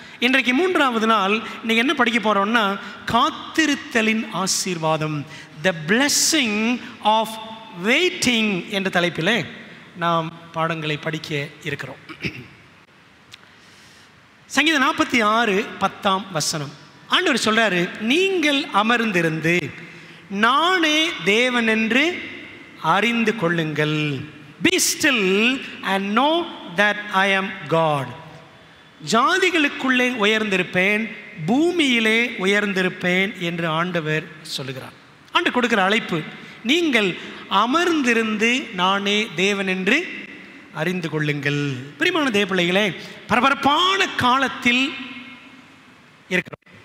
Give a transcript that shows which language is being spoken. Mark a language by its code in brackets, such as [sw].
[ta] இன்றைக்கு 3வது நாள் நீங்கள் என்ன படிக்க போகிறோம்னா, காத்திருத்தலின் ஆசீர்வாதம், [en] the blessing of waiting [ta] என்ற தலைப்பில் நாம் பாடங்களை படிக்க இருக்கிறோம். சங்கீதம் 46:10 ஆண்டவர் சொல்றாரு, நீங்கள் அமர்ந்திருந்து நானே தேவன் என்று அறிந்து கொள்ளுங்கள். [en] Be still and know that I am God. [ta] ஜாதிகளுக்குள்ளே உயர்ந்திருப்பேன், பூமியிலே உயர்ந்திருப்பேன் என்று ஆண்டவர் சொல்லுகிறார். ஆண்டவர் கொடுக்கிற அழைப்பு, நீங்கள் அமர்ந்திருந்து நானே தேவன் என்று அறிந்து கொள்ளுங்கள். பிரியமான தேவ பிள்ளைகளே, பரபரப்பான காலத்தில் இருக்கிறோம்.